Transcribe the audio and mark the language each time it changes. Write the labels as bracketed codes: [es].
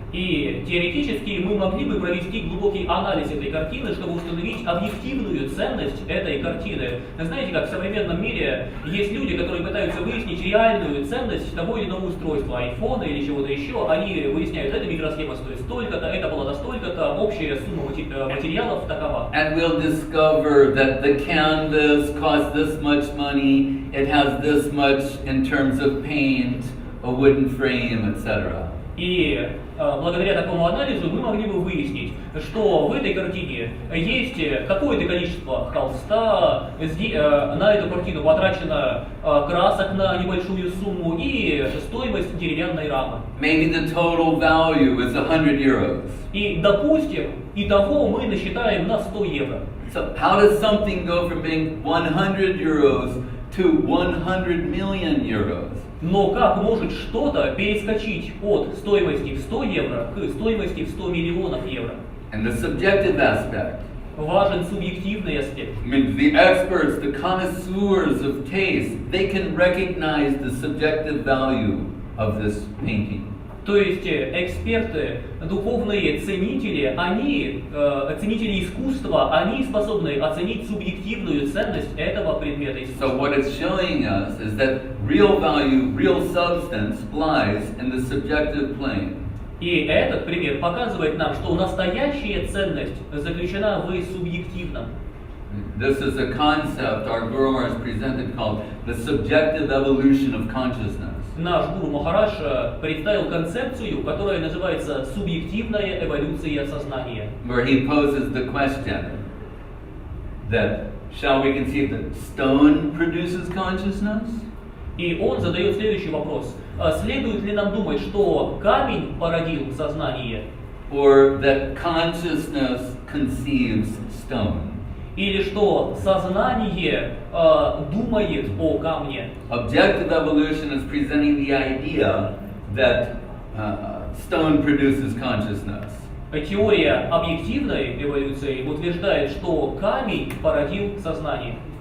[ru] И теоретически мы могли бы провести глубокий анализ этой картины, чтобы установить объективную ценность этой картины. Знаете, как в современном мире есть люди, которые пытаются выяснить реальную ценность того или иного устройства, айфона или чего-то еще. Они выясняют, эта микросхема стоит столько-то, это было до столько-то, общая сумма материалов такова. [en] And we'll discover that the canvas costs this much money, it has this much in terms of paint, a wooden frame, etc. [ru] И благодаря такому анализу мы могли бы выяснить, что в этой картине есть какое-то количество холста, на эту картину потрачено красок на небольшую сумму и стоимость деревянной рамы. [en] Maybe the total value is 100 euros. [ru] И, допустим, итого мы насчитаем на 100 евро. [en] So how does something go from being 100 euros to 100 million euros? [ru] Но как может что-то перескочить от стоимости в 100 евро к стоимости в 100 миллионов евро? [en] And the subjective aspect. [ru] Важен субъективный аспект. [en] I mean, the experts, the connoisseurs of taste, they can recognize the subjective value of this painting. [ru] То есть эксперты, духовные ценители, ценители искусства, они способны оценить субъективную ценность этого предмета искусства. [en] So what it's showing us is that real value, real substance lies in the subjective plane. [ru] И этот пример показывает нам, что настоящая ценность заключена в субъективном. [en] This is a concept our Guru Maharaj presented called the subjective evolution of consciousness. [ru] Наш Гуру Махарадж представил концепцию, которая называется субъективная эволюция сознания. [en] Where he poses the question that shall we conceive that stone produces consciousness? [ru] И он задает следующий вопрос: следует ли нам думать, что камень породил сознание? [en] Or that consciousness conceives stone? [ru] Или что сознание думает о камне? [en] Objective evolution is presenting the idea that stone produces consciousness. [ru] Теория объективной эволюции утверждает, что камень породил сознание.